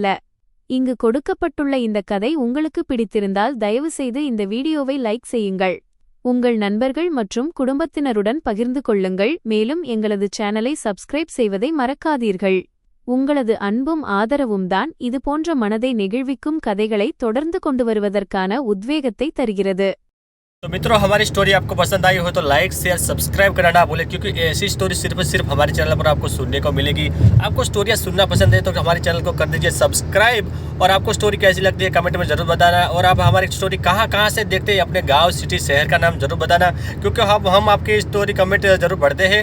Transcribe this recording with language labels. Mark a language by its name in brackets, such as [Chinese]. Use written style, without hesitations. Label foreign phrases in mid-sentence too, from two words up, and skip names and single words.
[Tamil] இங்கு கொடுக்கப்பட்டுள்ள இந்த கதை உங்களுக்கு பிடித்திருந்தால் தயவுசெய்து இந்த வீடியோவை லைக் செய்யுங்கள். உங்கள் நண்பர்கள் மற்றும் குடும்பத்தினருடன் பகிர்ந்து கொள்ளுங்கள். மேலும் எங்களது சேனலை சப்ஸ்கிரைப் செய்வதை மறக்காதீர்கள். உங்களது அன்பும் ஆதரவும் தான் இதுபோன்ற மனதை நெகிழ்விக்கும் கதைகளை தொடர்ந்து கொண்டு வருவதற்கான உத்வேகத்தை தருகிறது. [Hindi] तो मित्रों, हमारी स्टोरी आपको पसंद आई हो तो लाइक, शेयर, सब्सक्राइब करना ना भूलें, क्योंकि ऐसी स्टोरी सिर्फ हमारे चैनल पर आपको सुनने को मिलेगी। आपको स्टोरियाँ सुनना पसंद है तो हमारे चैनल को कर दीजिए सब्सक्राइब। और आपको स्टोरी कैसी लगती है कमेंट में ज़रूर बताना। और आप हमारी स्टोरी कहाँ से देखते हैं, अपने गाँव, सिटी, शहर का नाम ज़रूर बताना, क्योंकि हम आपकी स्टोरी कमेंट ज़रूर पढ़ते हैं।